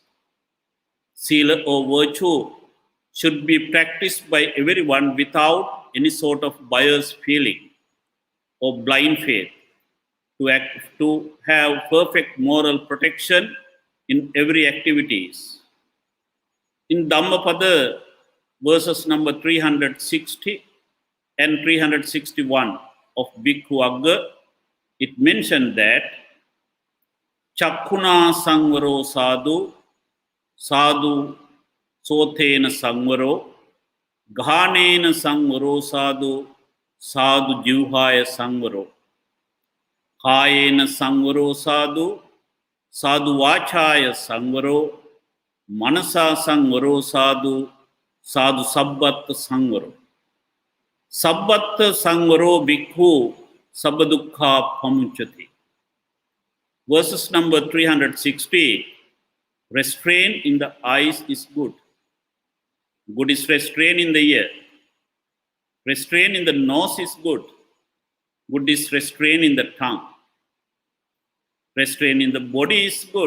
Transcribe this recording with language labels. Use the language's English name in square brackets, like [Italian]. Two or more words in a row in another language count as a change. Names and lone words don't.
[English] Sila or virtue should be practiced by everyone without any sort of biased feeling or blind faith, to have perfect moral protection in every activities. In Dhammapada, verses number 360 and 361 of Bhikkhu Agga, it mentioned that [Pali] Chakkuna Sangvaro Sadhu, Sadhu Sotena Sangvaro, Ghanena Sangvaro Sadhu, Sadhu Jivhaya Sangvaro, Kayena Sangvaro Sadhu, Sadhu Vachaya Sangvaro, Manasa Sangvaro Sadhu, Sadhu Sabbatta Sangvaro. Sabbatta Sangvaro Bhikkhu Sabbadukha Pamuchati. [English] Verses number 360, restraint in the eyes is good. Good is restraint in the ear. Restraint in the nose is good. Good is restraint in the tongue. Restraint in the body is good.